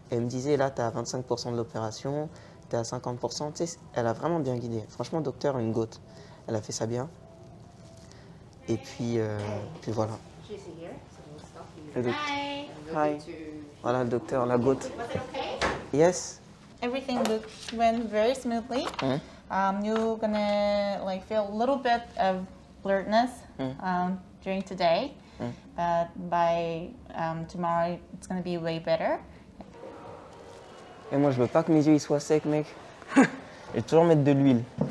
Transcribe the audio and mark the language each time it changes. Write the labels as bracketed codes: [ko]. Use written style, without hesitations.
[fr] Elle me disait, là, tu as 25% de l'opération, tu es à 50%. Tu sais, elle a vraiment bien guidé. Franchement, docteur, une gote. Elle a fait ça bien. Et puis voilà. Le [en] Hi. Hi. [fr] Voilà le docteur, la gote. [en] Yes. Everything went very smoothly. You're gonna like feel a little bit of blurredness during today, but by tomorrow it's gonna be way better. [fr] Et moi, je veux pas que mes yeux ils soient secs, mec. Je vais toujours mettre de l'huile.